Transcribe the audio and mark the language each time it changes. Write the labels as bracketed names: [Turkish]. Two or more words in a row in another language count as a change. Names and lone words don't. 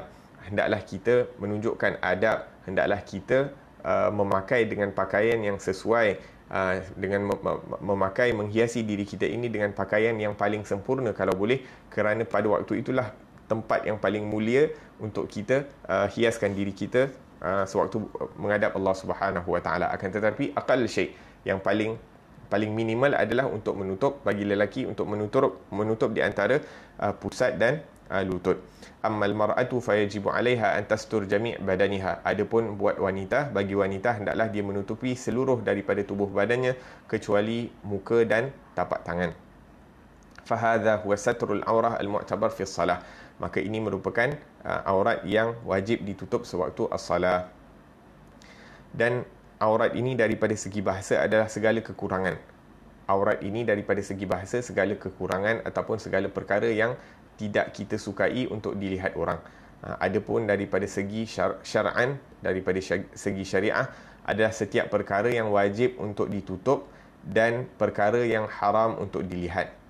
[Malay] Hendaklah kita menunjukkan adab, hendaklah kita memakai dengan pakaian yang sesuai, dengan memakai, menghiasi diri kita ini dengan pakaian yang paling sempurna kalau boleh, kerana pada waktu itulah tempat yang paling mulia untuk kita hiaskan diri kita sewaktu menghadap Allah [Arabic] سبحانه وتعالى. [Malay] Akan tetapi [Arabic] أقل شيء', [Malay] yang paling minimal adalah untuk menutup, bagi lelaki untuk menutup di antara pusat dan lutut. [Arabic] أما المرأة فيجب عليها أن تستر جميع بدنها. [Malay] Adapun buat wanita, bagi wanita hendaklah dia menutupi seluruh daripada tubuh badannya kecuali muka dan tapak tangan. [Arabic] فهذا هو ستر العورة المعتبر في الصلاة. [Malay] Maka ini merupakan aurat yang wajib ditutup sewaktu as-salah. Dan aurat ini daripada segi bahasa adalah segala kekurangan. Aurat ini daripada segi bahasa segala kekurangan ataupun segala perkara yang tidak kita sukai untuk dilihat orang. Adapun daripada segi syar'an, daripada segi syariah, adalah setiap perkara yang wajib untuk ditutup dan perkara yang haram untuk dilihat.